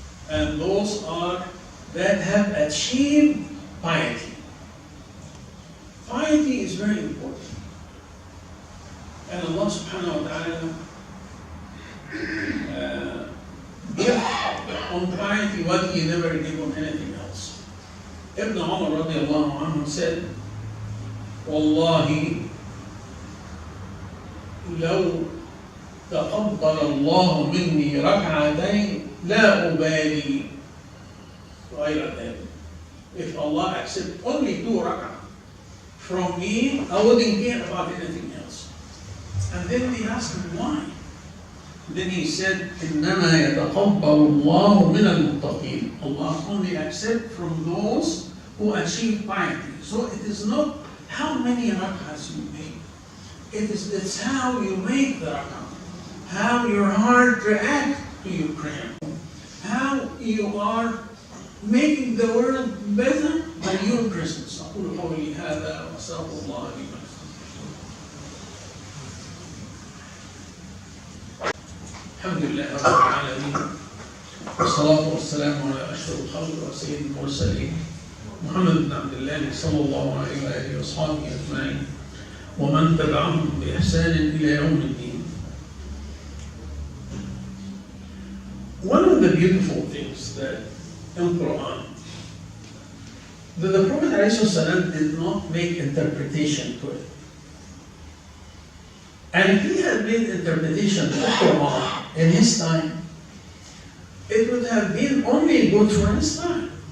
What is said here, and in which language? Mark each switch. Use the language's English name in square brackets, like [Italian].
[English] And those are that have achieved piety. Piety is very important. And Allah subhanahu wa ta'ala give on piety what He never gave on anything else. Ibn Umar radiallahu anhu said, Wallahi, [Arabic] لو تقبل الله مني ركعتين لا أبالي غير ذلك. [English] If Allah accepts only 2 rak'ah from me, I wouldn't care about anything else. And then they asked him why. Then he said, [Arabic] إِنَّمَا يَتَقَبَّلُ اللَّهُ مِنَ الْمُتَّقِينَ. [English] Allah only accepts from those who achieve piety. So it is not how many rak'ahs you make. It's how you make the rak'ah. How your heart reacts to your prayer. How you are making the world better by your presence. [Arabic] أقول قولي هذا وأستغفر الله لي ولكم. الحمد لله رب العالمين والصلاة والسلام على أشرف الخلق وسيد المرسلين محمد بن عبد الله صلى الله عليه وآله وأصحابه أجمعين ومن تبعهم بإحسان إلى يوم الدين. [English] One of the beautiful things that in Quran, that the Prophet ﷺ did not make interpretation to it. And if he had made interpretation to the Quran in his time, it would have been only good for his time.